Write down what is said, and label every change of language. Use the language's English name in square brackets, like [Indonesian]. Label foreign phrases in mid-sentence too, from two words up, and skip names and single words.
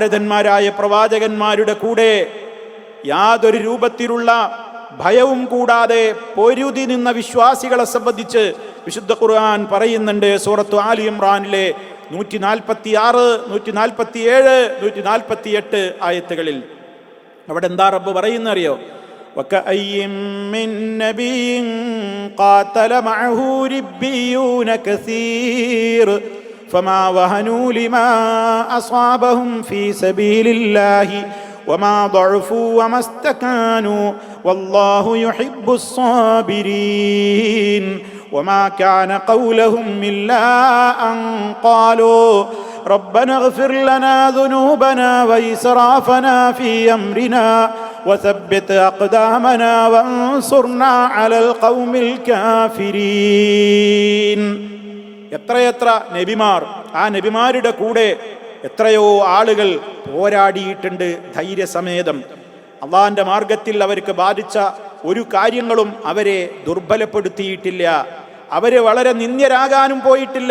[Malayalam] മഹാരഥന്മാരായ പ്രവാചകന്മാരുടെ കൂടെ യാതൊരു രൂപത്തിലുള്ള ഭയവും കൂടാതെ പൊരുതി നിന്ന വിശ്വാസികളെ സംബന്ധിച്ച് വിശുദ്ധ ഖുർആൻ പറയുന്നുണ്ട്. സൂറത്ത് ആലി ഇംറാനിലെ 146, 147, 148 ആയത്തുകളിൽ. അവിടെ എന്താ റബ്ബ് പറയുന്നറിയോ? [Arabic] وكأين من نبي قاتل معه ربيون كثير فما وهنوا لما أصابهم في سبيل الله وما ضعفوا وما استكانوا والله يحب الصابرين وما كان قولهم إلا أن قالوا ربنا اغفر لنا ذنوبنا وإسرافنا في أمرنا وثبت أقدامنا وانصرنا على القوم الكافرين. [Malayalam] എത്രയെത്ര നബിമാർ, ആ നബിമാരുടെ കൂടെ എത്രയോ ആളുകൾ പോരാടിയിട്ടുണ്ട് ധൈര്യസമേതം. അള്ളാഹിന്റെ മാർഗത്തിൽ അവർക്ക് ബാധിച്ച ഒരു കാര്യങ്ങളും അവരെ ദുർബലപ്പെടുത്തിയിട്ടില്ല. അവര് വളരെ നിന്ദ്യരാകാനും പോയിട്ടില്ല.